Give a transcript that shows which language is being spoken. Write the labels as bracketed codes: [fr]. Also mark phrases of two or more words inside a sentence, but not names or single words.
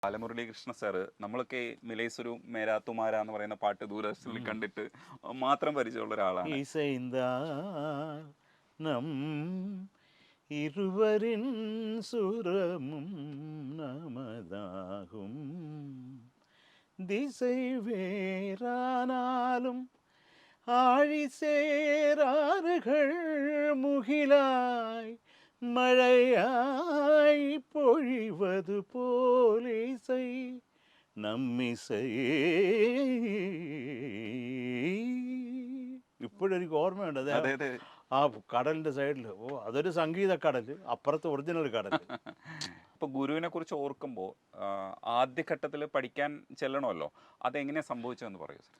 [ml] ബാലമുരളീകൃഷ്ണ സാറ് നമ്മളൊക്കെ മിലേസുരു മേരാത്തുമാര എന്ന് പറയുന്ന പാട്ട് ദൂരദർശനിൽ കണ്ടിട്ട് മാത്രം പരിചയമുള്ള ഒരാളാണ്. [ta] இசைந்தானம் இருவரின் சுரமும் நமதாகும் திசை வேறானாலும் ஆழி சேராறுகள் முகிலாய் மழையாய் பொழிவது போல் இசை നമ്മിസൈ [ml] ഇപ്പോഴും എനിക്ക് ഓർമ്മയുണ്ട്. അതെ അതെ. ആ കടലിൻ്റെ സൈഡിൽ അതൊരു സംഗീത കടൽ, അപ്പുറത്ത് ഒറിജിനൽ കടൽ. ഇപ്പൊ ഗുരുവിനെ കുറിച്ച് ഓർക്കുമ്പോൾ ആദ്യഘട്ടത്തിൽ പഠിക്കാൻ ചെല്ലണമല്ലോ, അതെങ്ങനെയാ സംഭവിച്ചതെന്ന് പറയൂ സർ.